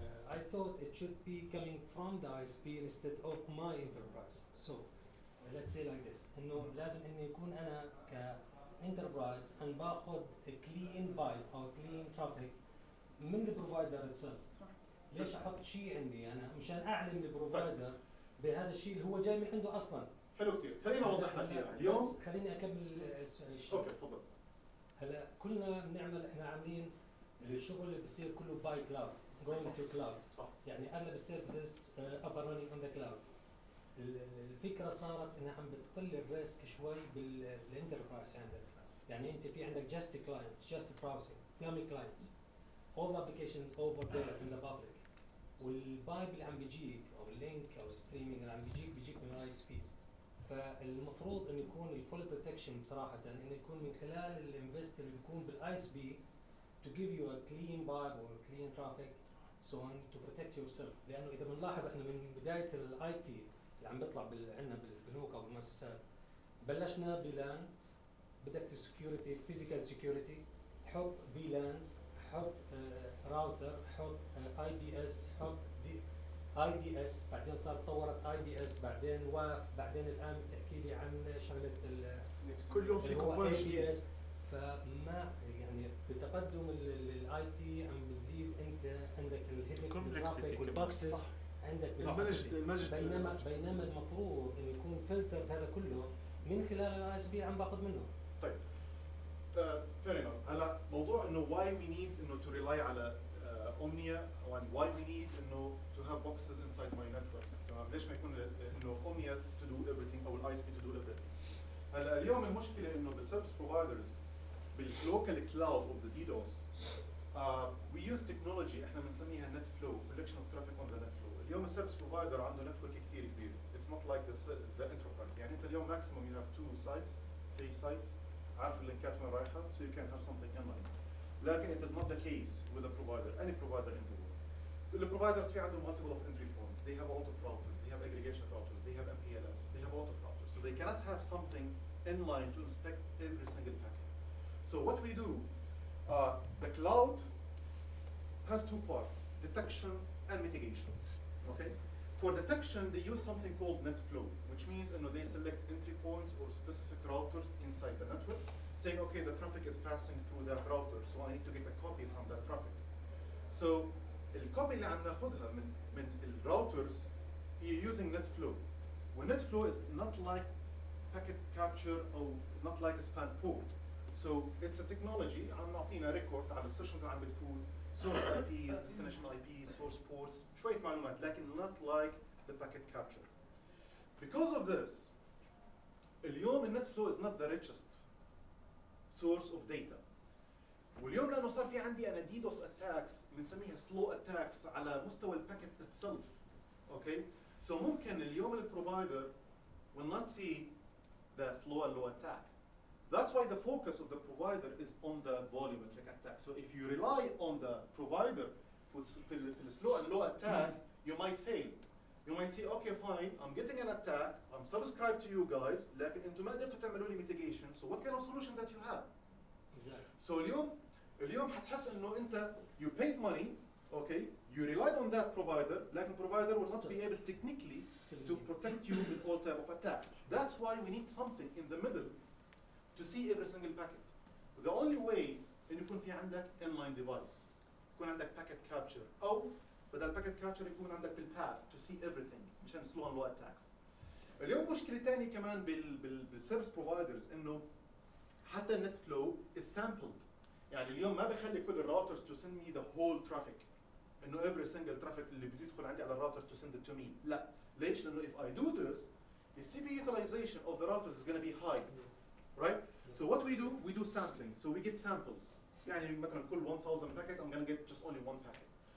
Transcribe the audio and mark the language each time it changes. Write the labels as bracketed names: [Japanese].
[English] I thought it should be coming from the ISP instead of my enterprise. So let's say like this [Arabic] إنه لازم إنه يكون أنا كانتربرايز أن باخذ [English] clean pipe أو clean traffic [Arabic] من البروفايدر [English] itself. [Arabic] ليش أحط شيء عندي أنا مشان أعلم البروفايدر بهذا الشيء اللي هو جاي من عنده أصلاً. حلو كثير. خليني أوضح لك إياها اليوم. خليني أكمل الشيء. أوكي تفضل. هلا كلنا بنعمل احنا عاملين اللي الشغل اللي بيصير كله باي كلاود [English] going [Arabic] صح. [English] to cloud. [Arabic] صح. يعني اغلب السيرفيسز [English] up and running on the cloud. [Arabic] الفكره صارت انها عم بتقل الريسك شوي بالانتربرايز عندك. يعني انت في عندك [English] just a client, just a browsing, dummy clients, all the applications over there in the public. [Arabic] والبايب اللي عم بيجيك او اللينك او الستريمينج اللي عم بيجيك من الاي اس بيز. فالمفروض انه يكون الفول بروتكشن بصراحه انه يكون من خلال الانفستر اللي يكون بالاي اس بي [English] to give you a clean vibe or clean traffic so on to protect yourself. [Arabic] لانه اذا بنلاحظ احنا من بدايه الاي تي اللي عم بيطلع عندنا بالبنوك او بالمؤسسات بلشنا بلان، بدك سكيورتي فيزيكال سكيورتي، حط فيلانز، حط راوتر، حط اي بي اس، حط اي دي اس، بعدين صار تطورت اي بي اس، بعدين واف، بعدين الان بتحكي لي عن شغله كل يوم في كومبوننت جديد. فما يعني بتقدم الاي تي عم بتزيد انت عندك الهيدن والترافيك والبوكسز عندك بينما المفروض انه يكون فلتر هذا كله من خلال الاي اس بي عم باخذ منه. طيب [English] fair enough. [Arabic] هلا موضوع انه [English] why we need انه to rely على Umniah and why we need انه to have boxes inside my network. [Arabic] تمام؟ ليش ما يكون انه Umniah [English] to do everything [Arabic] او الاي اس بي to do everything. هلا اليوم المشكله انه بالسيرفيس بروفايدرز باللوكال كلاود اوف ذا DDoS [English] we use technology احنا بنسميها net flow, collection of traffic on the net flow. [Arabic] اليوم السيرفيس بروفايدر عنده نتورك كثير كبير. [English] It's not like the enterprise. [Arabic] يعني انت اليوم [English] maximum you have 2 sites, 3 sites. [Arabic] عارف اللينكات وين رايحه [English] so you can have something online. [Arabic] لكن [English] it is not the case with a provider, any provider in the world. The providers [Arabic] في عندهم [English] multiple of entry points. They have a lot of routers, they have aggregation routers, they have MPLS, they have a lot of routers. So they cannot have something inline to inspect every single packet. So what we do, the cloud has 2 parts, detection and mitigation. Okay? For detection, they use something called net flow, which means they select entry points or specific routers inside the network, saying, okay, the traffic is passing through that router, so I need to get a copy from that traffic. [Arabic] So, الكوبي اللي عم ناخذها من الراوترز هي [English] using net flow. net flow is not like packet capture or not like a span port. So it's a technology [Arabic] عم نعطينا ريكورد على السيشنز اللي عم بتفوت [English] source IPs, destination IPs, source ports, [Arabic] شوية معلومات لكن [English] not like the packet capture. Because of this, [Arabic] اليوم النت [English] flow is not the richest source of data. [Arabic] واليوم لأنه صار في عندي أنا DDoS attacks بنسميها [English] slow attacks [Arabic] على مستوى الباكت [English] itself. Okay? [Arabic] So ممكن اليوم البروفايدر [English] will not see the slow and low attack. That's why the focus of the provider is on the volumetric attack. So if you rely on the provider for the slow and low attack, you might fail. You might say, okay, fine, I'm getting an attack, I'm subscribed to you guys, [Arabic] لكن انتم ما قدرتوا تعملوا لي [English] mitigation, so what kind of solution that you have? So [Arabic] اليوم حتحس انه انت [English] you paid money, okay, you relied on that provider, [Arabic] لكن [English] provider will not be able technically to protect you with all type of attacks. That's why we need something in the middle to see every single packet. The only way [Arabic] إنه يكون في عندك [English] inline device, يكون عندك packet capture, أو بدل packet capture [Arabic] يكون عندك بالpath [English] to see everything مشان slow and low attacks. [Arabic] اليوم مشكلة تانية كمان بالسيرفيس بروفايدرز إنه حتى النت فلو [English] is sampled. [Arabic] يعني اليوم ما بخلي كل الراوترز [English] to send me the whole traffic. [Arabic] إنه [English] every single traffic [Arabic] اللي بده يدخل عندي على الراوتر to send it to me. لا. ليش؟ لأنه [English] if I do this, the CPU utilization of the routers is going to be high. Right? So what we do sampling. So we get samples. [Arabic] يعني مثلا [English] كل 1000 packet I'm going to get just only 1 packet.